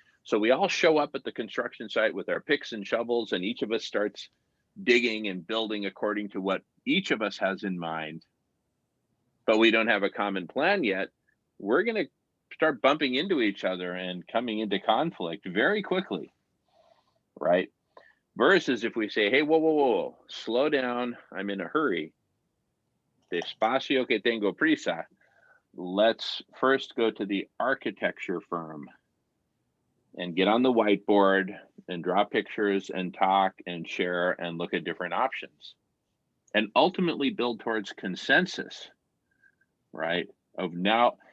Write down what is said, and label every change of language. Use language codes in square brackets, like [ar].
[en] So we all show up at the construction site with our picks and shovels, and each of us starts digging and building according to what each of us has in mind, but we don't have a common plan yet. We're going to start bumping into each other and coming into conflict very quickly, right? Versus if we say, hey, whoa, slow down, I'm in a hurry. [es] Despacio que tengo prisa. [en] Let's first go to the architecture firm and get on the whiteboard and draw pictures and talk and share and look at different options and ultimately build towards consensus, right? Of now,